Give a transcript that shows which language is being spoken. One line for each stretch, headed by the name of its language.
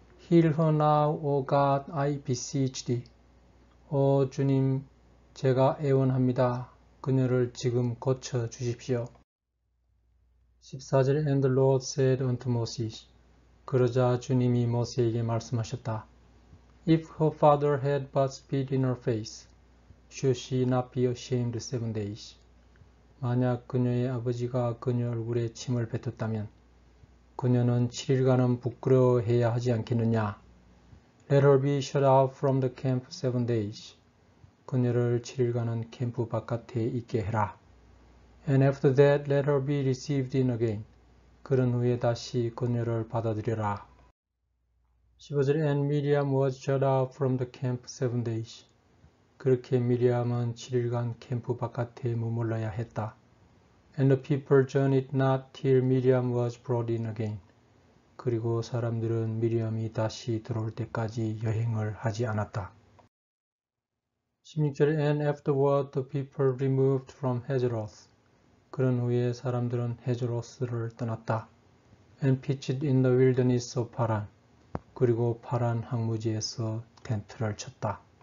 English: Heal her now, O God, I beseech thee.
Korean: 오 주님, 제가 애원합니다. 그녀를 지금 고쳐 주십시오.
English: 14절 And the Lord said unto Moses.
Korean: 그러자 주님이 모세에게 말씀하셨다.
English: If her father had but spit in her face, should she not be ashamed 7 days?
Korean: 만약 그녀의 아버지가 그녀 얼굴에 침을 뱉었다면 그녀는 7일간은 부끄러워해야 하지 않겠느냐?
English: Let her be shut out from the camp 7 days.
Korean: 그녀를 7일간은 캠프 바깥에 있게 해라.
English: And after that, let her be received in again.
Korean: 그런 후에 다시 그녀를 받아들여라.
English: 15절 And Miriam was shut out from the camp 7 days.
Korean: 그렇게 미리암은 7일간 캠프 바깥에 머물러야 했다.
English: And the people journeyed not till Miriam was brought in again.
Korean: 그리고 사람들은 미리암이 다시 들어올 때까지 여행을 하지 않았다.
English: 16절 And afterward the people removed from Hazeroth.
Korean: 그런 후에 사람들은 헤즈로스를 떠났다.
English: And pitched in the wilderness of Paran.
Korean: 그리고 파란 항무지에서 텐트를 쳤다.